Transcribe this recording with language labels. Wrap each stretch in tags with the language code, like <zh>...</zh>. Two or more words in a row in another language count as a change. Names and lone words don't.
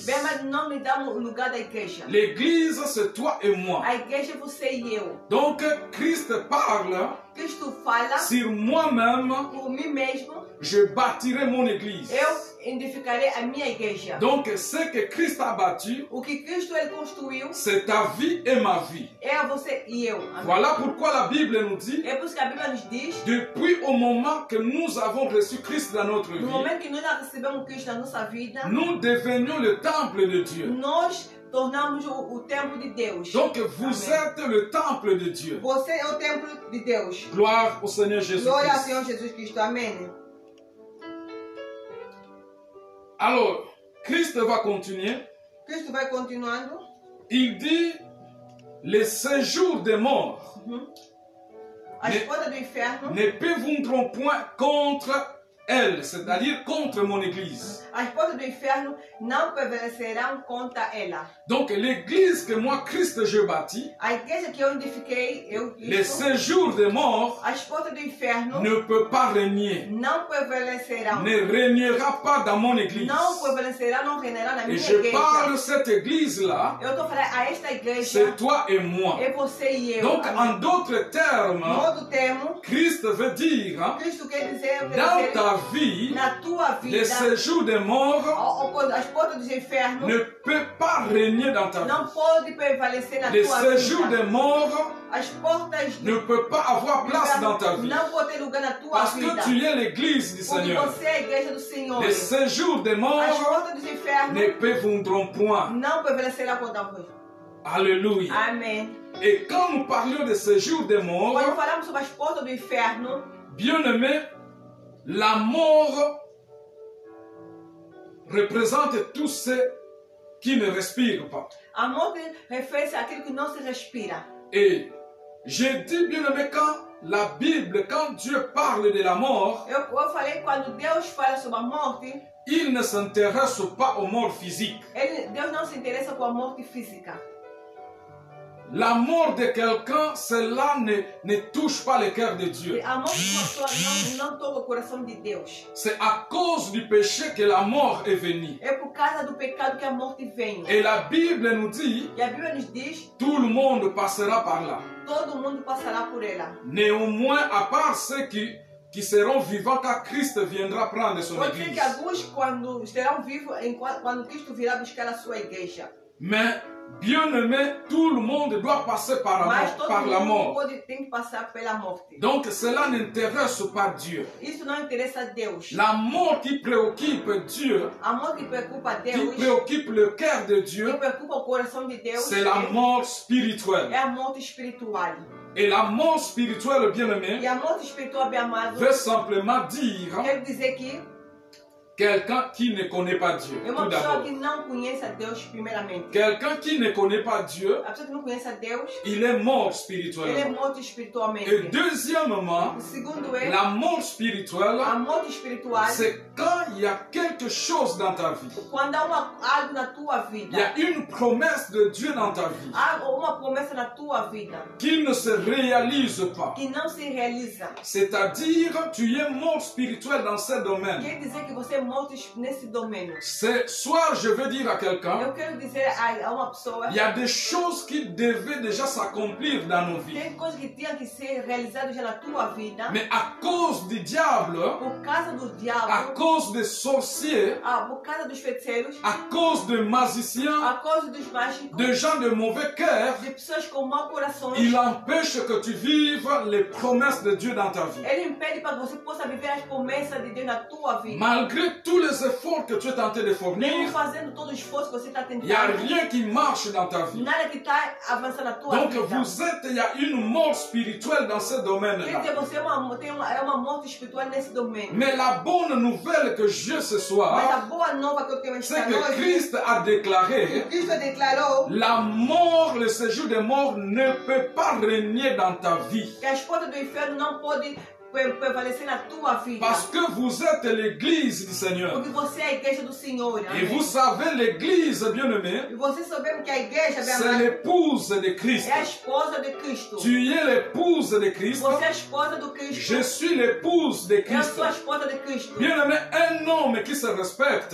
<pt>Bem, mas não me damos o lugar da igreja.</pt> <fr>L'église, c'est toi et moi.</fr> <pt>A igreja é você e eu.</pt> <fr>Donc, Christ parle</fr> <pt>Cristo fala</pt> <fr>sur moi-même,</fr> <pt>por mim mesmo.</pt> <fr>je bâtirai mon église.</fr> <pt>Eu edificarei a minha igreja.</pt> <fr>Donc, ce que Christ a bâti,</fr> <pt>O que Cristo ele construiu</pt> <fr>c'est ta vie et ma vie.</fr> <pt>é a você e eu. Amém.</pt> <fr>Voilà pourquoi la Bible nous dit,</fr> <pt>É por isso que a Bíblia nos diz,</pt> <fr>depuis au moment que nous avons reçu Christ dans notre</fr> <pt>no</pt> <fr>vie,</fr> <pt>momento que nós já recebemos Cristo na nossa vida,</pt> <fr>nous devenions le temple de Dieu.</fr> <pt>nós tornamos o templo de Deus.</pt> <fr>Donc, vous</fr> <pt>Amém.</pt> <fr>êtes le temple de Dieu.</fr> <pt>Você é o templo de Deus.</pt> <fr>Gloire au Seigneur</fr> <pt>Glória ao</pt> <fr>Jésus-Christ.</fr> <pt>Senhor Jesus Cristo. Amém.</pt> <fr>Alors, Christ va continuer.</fr> <pt>Cristo vai continuando.</pt> <fr>Il dit, les séjours des morts</fr> <pt>As Ne- portas do inferno,</pt> <fr>ne prévaudront point contre elle, c'est-à-dire contre mon église.</fr> <pt>as portas do inferno não prevalecerão contra ela.</pt> <fr>Donc l'église que moi, Christ, je bâtis,</fr> <pt>A igreja que eu edifiquei, eu</pt> <fr>les</fr> <pt>Cristo,</pt> <fr>séjours des morts</fr> <pt>as portas do inferno</pt> <fr>ne peut pas régner,</fr> <pt>não prevalecerão.</pt> <fr>ne régnera pas dans mon église.</fr> <pt>Não prevalecerão, não reinarão na</pt> <fr>Et</fr> <pt>minha</pt> <fr>je parle</fr> <pt>igreja.</pt> <fr>de cette église-là,</fr> <pt>Eu estou falando a esta igreja,</pt> <fr>c'est toi et moi.</fr> <pt>é você e eu.</pt> <fr>Donc en</fr> <pt>Amém.</pt> <fr>d'autres termes,</fr> <pt>No outro termo,</pt> <fr>Christ veut dire,</fr> <pt>Cristo quer dizer,</pt> <fr>dans ta vie,</fr> <pt>na tua</pt> <fr>les</fr> <pt>vida,</pt> <fr>séjours des morts</fr> <pt>as portas dos infernos</pt> <fr>ne peuvent pas régner dans ta vie.</fr> <pt>não podem prevalecer na</pt> <fr>Les</fr> <pt>tua</pt> <fr>séjours</fr> <pt>vida.</pt> <fr>des morts</fr> <pt>As portas</pt> <fr>ne peuvent pas avoir place dans ta vie.</fr> <pt>não podem ter lugar na tua</pt> <fr>Parce</fr> <pt>vida.</pt> <fr>que tu es l'église du</fr> <pt>Porque</pt> <fr>Seigneur.</fr> <pt>você é a igreja do Senhor.</pt> <fr>Les séjours des</fr> <pt>As</pt> <fr>morts</fr> <pt>portas dos infernos</pt> <fr>ne prévaudront point.</fr> <pt>não prevalecerão contra vós.</pt> <fr>Alléluia.</fr> <pt>Amém.</pt> <fr>Et quand nous parlions de séjours des morts,</fr> <pt>Quando falamos sobre as portas do inferno,</pt> <fr>bien aimé, la mort représente tous ceux qui ne respirent pas.</fr> <pt>a morte refere-se àquilo que não se respira.</pt> <fr>Et j'ai dit, bien aimé, quand la Bible, quand Dieu parle de la mort,</fr> <pt>Eu falei quando Deus fala sobre a morte,</pt> <fr>il ne s'intéresse pas aux morts physiques.</fr> <pt>Deus não se interessa com a morte física.</pt> <fr>La mort de quelqu'un, cela ne touche pas le cœur de Dieu.</fr> <pt>A morte de uma pessoa não toca o coração de Deus.</pt> <fr>C'est à cause du péché que la mort est venue.</fr> <pt>É por causa do pecado que a morte vem.</pt> <fr>Et la Bible nous dit,</fr> <pt>E a Bíblia nos diz,</pt> <fr>tout le monde passera par là.</fr> <pt>todo mundo passará por ela.</pt> <fr>Néanmoins, à part ceux qui seront vivants quand Christ viendra prendre son</fr> <pt>Pode ser</pt> <fr>église.</fr> <pt>que alguns, quando estarão vivos, quando Cristo virá buscar a sua igreja.</pt> <fr>Mais, bien aimé, tout le monde doit passer par</fr> <pt>Mas todo</pt> <fr>la</fr> <pt>mundo</pt> <fr>mort.</fr> <pt>tem que passar pela morte.</pt> <fr>Donc, cela n'intéresse pas Dieu.</fr> <pt>Isso não interessa a Deus.</pt> <fr>La mort qui préoccupe Dieu,</fr> <pt>A morte que preocupa a</pt> <fr>qui</fr> <pt>Deus,</pt> <fr>préoccupe le cœur de</fr> <pt>que</pt> <fr>Dieu,</fr> <pt>preocupa o coração de Deus,</pt> <fr>c'est la mort</fr> <pt>é</pt> <fr>spirituelle.</fr> <pt>a morte espiritual.</pt> <fr>Et la mort spirituelle, bien aimé,</fr> <pt>E a morte espiritual, bem amado,</pt> <fr>veut simplement dire</fr> <pt>quer dizer que</pt> <fr>quelqu'un qui ne connaît pas Dieu,</fr> <pt>é uma</pt> <fr>tout</fr> <pt>pessoa</pt> <fr>d'abord.</fr> <pt>que não conhece a Deus primeiramente.</pt> <fr>Quelqu'un qui ne connaît pas Dieu,</fr> <pt>A pessoa que não conhece a Deus,</pt> <fr>il est mort</fr> <pt>ele é</pt> <fr>spirituellement.</fr> <pt>morto espiritualmente.</pt> <fr>Et deuxièmement,</fr> <pt>O segundo é,</pt> <fr>la mort spirituelle,</fr> <pt>a morte espiritual,</pt> <fr>c'est quand il y a quelque chose dans ta vie.</fr> <pt>quando há algo na tua</pt> <fr>Il y a</fr> <pt>vida.</pt> <fr>une promesse de Dieu dans ta vie</fr> <pt>Há uma promessa na tua vida</pt> <fr>qui ne se réalise pas.</fr> <pt>que não se realiza.</pt> <fr>C'est-à-dire, tu es mort spirituel dans ce domaine.</fr> <pt>Quer dizer que você é morto nesse domínio.</pt> <fr>Ce soir, je veux dire à quelqu'un,</fr> <pt>Eu quero dizer a uma pessoa,</pt> <fr>il y a des choses qui devaient déjà s'accomplir dans nos vies.</fr> <pt>tem coisas que tinham que ser realizadas já na tua vida,</pt> <fr>Mais à cause du diable,</fr> <pt>por causa do</pt> <fr>à</fr> <pt>diabo,</pt> <fr>cause des sorciers,</fr> <pt>por causa dos feiticeiros,</pt> <fr>à cause des magiciens,</fr> <pt>a causa dos mágicos,</pt> <fr>de gens de mauvais cœur,</fr> <pt>de pessoas com mau coração.</pt> <fr>il empêche que tu vives les promesses de Dieu dans ta vie.</fr> <pt>Ele impede para que você possa viver as promessas de Deus na tua vida.</pt> <fr>Malgré tous les efforts que tu es tenté de</fr> <pt>Mesmo</pt> <fr>fournir,</fr> <pt>fazendo todo o esforço que você está</pt> <fr>il n'y a</fr> <pt>tentando,</pt> <fr>rien qui marche dans ta vie.</fr> <pt>nada que está avançando na tua</pt> <fr>Donc</fr> <pt>vida.</pt> <fr>il y a une mort spirituelle dans ce</fr> <pt>Quer</pt> <fr>domaine-là.</fr> <pt>dizer, você é uma morte espiritual nesse domínio.</pt> <fr>Mais la bonne nouvelle que j'ai ce</fr> <pt>Mas a</pt> <fr>soir,</fr> <pt>boa nova que eu tenho</pt> <fr>c'est</fr> <pt>esta</pt> <fr>que</fr> <pt>noite,</pt> <fr>Christ a déclaré,</fr> <pt>Cristo declarou</pt> <fr>la mort, le séjour des morts ne peut pas régner dans ta vie.</fr> <pt>que as portas do inferno não podem prevalecer na tua vida.</pt> <fr>Parce que vous êtes l'église du Seigneur.</fr> <pt>Porque você é a igreja do Senhor.</pt> <fr>Et</fr> <pt>Amém?</pt> <fr>vous savez, l'église, bien-aimée,</fr> <pt>E você sabemos que a igreja, bem</pt> <fr>c'est</fr> <pt>amada,</pt> <fr>l'épouse de Christ.</fr> <pt>é a esposa de Cristo.</pt> <fr>Tu es l'épouse de Christ.</fr> <pt>Você é a esposa do Cristo.</pt> <fr>Je suis l'épouse de</fr> <pt>Eu</pt> <fr>Christ.</fr> <pt>sou a esposa de Cristo.</pt> <fr>Bien-aimé, un homme qui se respecte,</fr>